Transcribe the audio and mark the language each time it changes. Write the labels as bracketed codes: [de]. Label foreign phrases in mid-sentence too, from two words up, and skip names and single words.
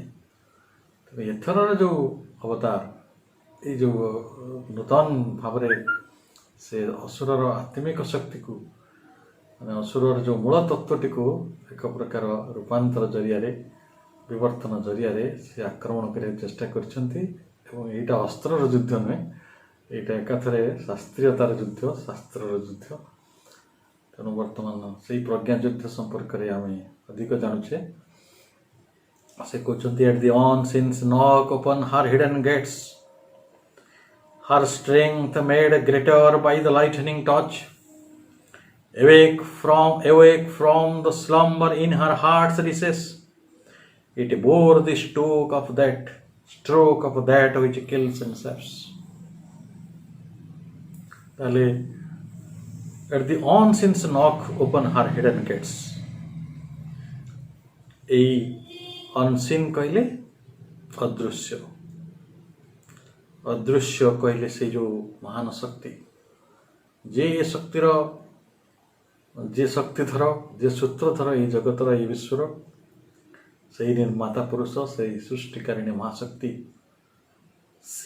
[or] ତେଣୁ ଏଥରର ଯେଉଁ ଅବତାର, ଏଇ ଯେଉଁ ନୂତନ ଭାବରେ ସେ ଅସୁରର ଆତ୍ମିକ ଶକ୍ତିକୁ, ଅସୁରର ଯେଉଁ ମୂଳ ତତ୍ତ୍ୱଟିକୁ ଏକ ପ୍ରକାର ରୂପାନ୍ତର ଜରିଆରେ, ବିବର୍ତ୍ତନ ଜରିଆରେ ସେ ଆକ୍ରମଣ କରିବାକୁ ଚେଷ୍ଟା କରିଛନ୍ତି। ଏବଂ ଏଇଟା ଅସ୍ତ୍ରର ଯୁଦ୍ଧ ନୁହେଁ, ଏଇଟା ଏକାଥରେ ଶାସ୍ତ୍ରୀୟତାର ଯୁଦ୍ଧ, ଶାସ୍ତ୍ରର ଯୁଦ୍ଧ। ତେଣୁ ବର୍ତ୍ତମାନ ସେଇ ପ୍ରଜ୍ଞା ଯୁଦ୍ଧ ସମ୍ପର୍କରେ ଆମେ ଅଧିକ ଜାଣୁଛେ। ସେ କହୁଛନ୍ତି [en] at the unseen knock upon her hidden gates, her strength made greater by the lightning touch, awake from the slumber in her heart's recess, it bore the stroke of that which kills and saves. [or] তাহলে [en] at the unseen knock upon her hidden gates, [or] এই unseen କହିଲେ ଅଦୃଶ୍ୟ, ଅଦୃଶ୍ୟ କହିଲେ ସେଇ ଯେଉଁ ମହାନ ଶକ୍ତି, ଯେ ଏ ଶକ୍ତିର, ଯେ ଶକ୍ତିଧର, ଯେ ସୂତ୍ରଧର ଏଇ ଜଗତର, ଏଇ ବିଶ୍ୱର, ସେଇ ନିର୍ମାତା ପୁରୁଷ, ସେଇ ସୃଷ୍ଟିକାରିଣୀ ମହାଶକ୍ତି, ସେ